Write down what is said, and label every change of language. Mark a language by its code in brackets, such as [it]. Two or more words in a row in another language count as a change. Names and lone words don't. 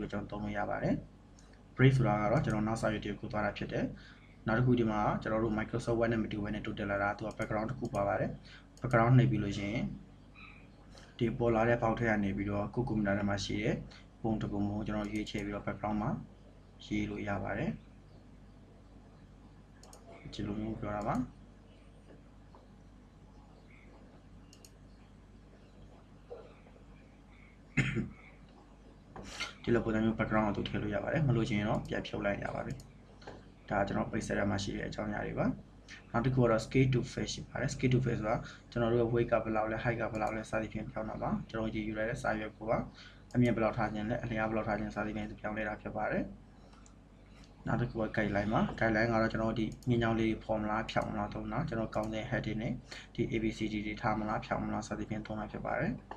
[my] ပြီးကျွန်တော်သုံးလို့ရပါတယ် break ဆိုတာကတော့ကျွန်တော်နောက်စာရွက်တွေကိုသွားတာဖြစ်တယ်နောက်တစ်ခုဒီမှာကျွန်တော်တို့ Microsoft Word နဲ့မတူဘဲနဲ့တိုးတက်လာတာသူက background တစ်ခုပါပါတယ် background နှိပ်ပြီးလို့ရှိရင်ဒီပေါ်လာတဲ့ပေါက်ထက်ကနေပြီးတော့ကိုကွန်ပျူတာထဲမှာရှိတဲ့ပုံတစ်ပုံကိုကျွန်တော်ရွေးချယ်ပြီးတော့ background မှာရေးလို့ရပါတယ်ဒီလိုမျိုးပြောတာပါ ဒီလိုပုံစံမျိုး background ကိုထည့်လို့ရပါတယ်မလို့ချင်ရင်တော့ပြန်ဖြုတ်လိုက်ရပါပြီဒါကျွန်တော် pixel မှာရှိတဲ့အကြောင်းအရာတွေပါနောက်တစ်ခုကတော့ [en] scale to face [my] ရှိပါတယ် [en] scale to face [my] ဆိုတာကျွန်တော်တို့ရဲ့ weight ကဘယ်လောက်လဲ height ကဘယ်လောက်လဲစသဖြင့်ပြောင်းတာပါကျွန်တော်ဒီယူရတဲ့စာရွက်ကိုကအမြင့်ဘယ်လောက်ထားခြင်းလဲအလျားဘယ်လောက်ထားခြင်းစသဖြင့်ပြောင်းလဲတာဖြစ်ပါတယ်နောက်တစ်ခုက guideline မှာ guideline ကတော့ကျွန်တော်ဒီညင်ညောင်းလေး formula ဖြောင်းမလားသုံးတာကျွန်တော်ကောင်းတဲ့ heading နဲ့ဒီ ABCD တွေထားမလားဖြောင်းမလားစသဖြင့်သုံးတာဖြစ်ပါတယ်